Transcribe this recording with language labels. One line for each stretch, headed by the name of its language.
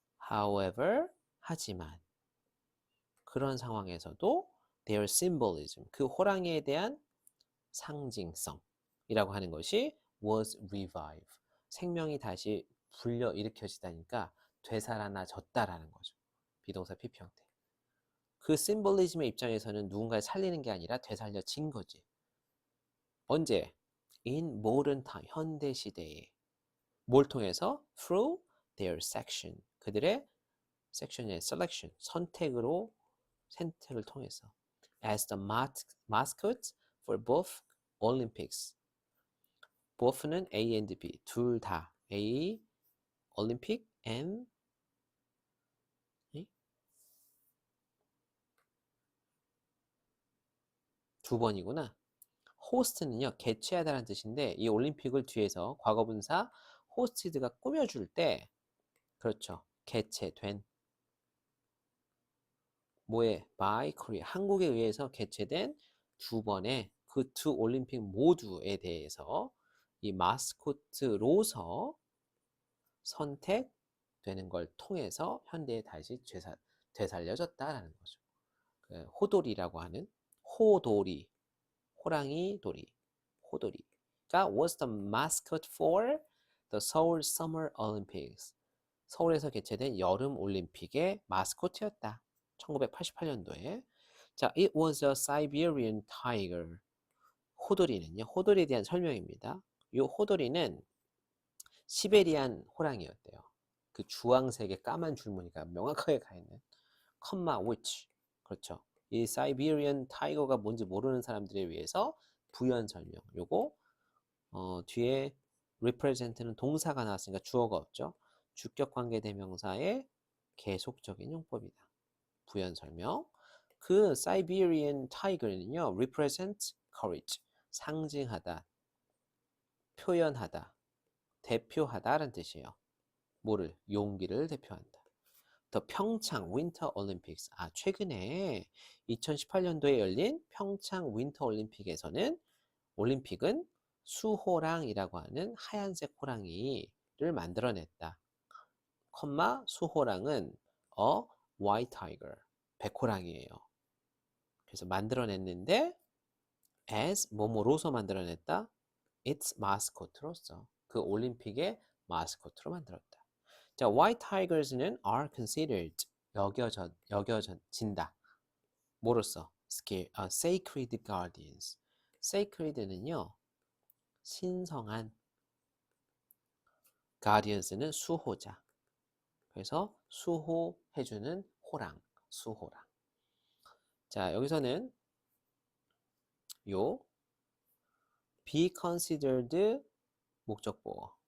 English: however,
Korean: 하지만, 그런 상황에서도
English: their symbolism,
Korean: 그 호랑이에 대한 상징성이라고 하는 것이
English: was revived,
Korean: 생명이 다시 불려일으켜지다니까 되살아나졌다라는 거죠. 비동사 PP 형태. 그 심볼리즘의 입장에서는 누군가를 살리는 게 아니라 되살려진 거지. 언제?
English: In modern time,
Korean: 현대 시대에. 뭘 통해서?
English: Through their section,
Korean: 그들의
English: section의 selection,
Korean: 선택을 통해서.
English: As the mascot for both Olympics.
Korean: both는 A and B, 둘 다. A, Olympic, and 두 번이구나. 호스트는요, 개최하다라는 뜻인데 이 올림픽을 뒤에서 과거분사 호스티드가 꾸며줄 때, 그렇죠, 개최된, 뭐에?
English: by Korea,
Korean: 한국에 의해서 개최된 두 번의 그 두 올림픽 모두에 대해서 이 마스코트로서 선택되는 걸 통해서 현대에 다시 되살려졌다라는 거죠. 호돌이라고 하는, 호돌이, 호랑이 돌이, 호돌이가
English: was the mascot for the Seoul Summer Olympics.
Korean: 서울에서 개최된 여름 올림픽의 마스코트였다. 1988년도에.
English: 자, it was a Siberian tiger.
Korean: 호돌이는요, 호돌이에 대한 설명입니다. 이 호돌이는 시베리안 호랑이였대요. 그 주황색의 까만 줄무늬가 명확하게 가 있는 컴마 which. 그렇죠. 이 사이베리안 타이거가 뭔지 모르는 사람들에 위해서 부연 설명. 요거 뒤에 represent는 동사가 나왔으니까 주어가 없죠. 주격 관계 대명사의 계속적인 용법이다. 부연 설명. 그 Siberian tiger는요,
English: represent courage,
Korean: 상징하다, 표현하다, 대표하다라는 뜻이에요. 뭐를? 용기를 대표한다. 더 평창 윈터 올림픽스. 최근에 2018년도에 열린 평창 윈터 올림픽에서는 올림픽은 수호랑이라고 하는 하얀색 호랑이를 만들어냈다.
English: 수호랑은 a white tiger,
Korean: 백호랑이에요. 그래서 만들어냈는데 as 뭐뭐로서 만들어냈다.
English: its mascot
Korean: 로서 그 올림픽의 마스코트로 만들었다.
English: 자, white tigers는 are considered
Korean: 여겨진다. 뭐로써?
English: sacred guardians.
Korean: sacred는요 신성한, guardians는 수호자. 그래서 수호해주는 호랑, 수호랑. 자, 여기서는 요 be considered 목적보어.